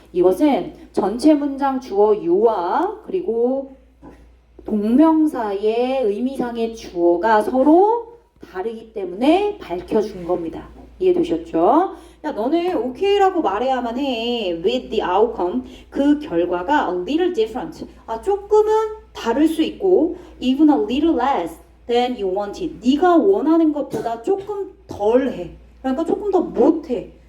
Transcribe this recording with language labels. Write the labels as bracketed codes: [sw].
[ko] 이것은 전체 문장 주어 you와 그리고 동명사의 의미상의 주어가 서로 다르기 때문에 밝혀준 겁니다. 이해되셨죠? 야, 너는 OK라고 말해야만 해. [en] With the outcome. [ko] 그 결과가 [en] a little different. [ko] 아, 조금은 다를 수 있고 [en] even a little less than you wanted. [ko] 네가 원하는 것보다 조금 덜 해. 그러니까 조금 더 못해.